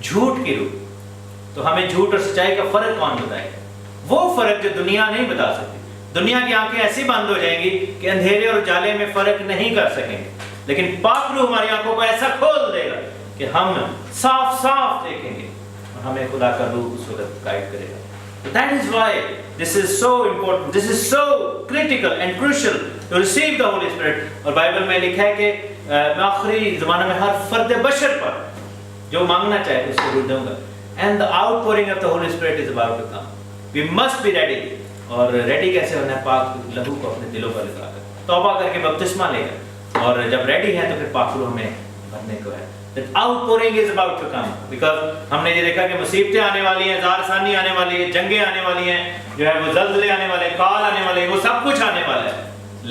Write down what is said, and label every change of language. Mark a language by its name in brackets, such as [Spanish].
[Hindi] झूठ की रूह। तो हमें झूठ और सच्चाई का फर्क कौन बताएगा? वो फर्क जो दुनिया नहीं बता सकती। दुनिया की आंखें ऐसी बंद हो जाएंगी कि अंधेरे और उजाले में फर्क नहीं कर सकेंगे, लेकिन पाक रूह हमारी आंखों को ऐसा खोल देगा कि हम साफ साफ देखेंगे और हमें खुदा का रूह उस वक्त गाइड करेगा। [English] That is why this is so important, this is so critical and crucial to receive the Holy Spirit. [Hindi] और बाइबल में लिखा है कि मैं आखिरी ज़माने में हर फर्द बशर पर जो मांगना चाहे उसको रूह दूंगा। [English] And the outpouring of the Holy Spirit is about to come. We must be ready. [Hindi] और रेडी कैसे होना है? पाक लहू को अपने दिलों पर लगाकर, तौबा करके बपतिस्मा लेकर, और जब रेडी है तो फिर पाक रूह में भरने को है। [English] That outpouring is about to come, because [Hindi] हमने ये देखा कि मुसीबतें आने वाली हैं, ज़ारसानी आने वाली है, जंगें आने वाली हैं, जो है वो ज़ल्ज़ले आने वाले हैं, काल आने वाले हैं, वो सब कुछ आने वाला है।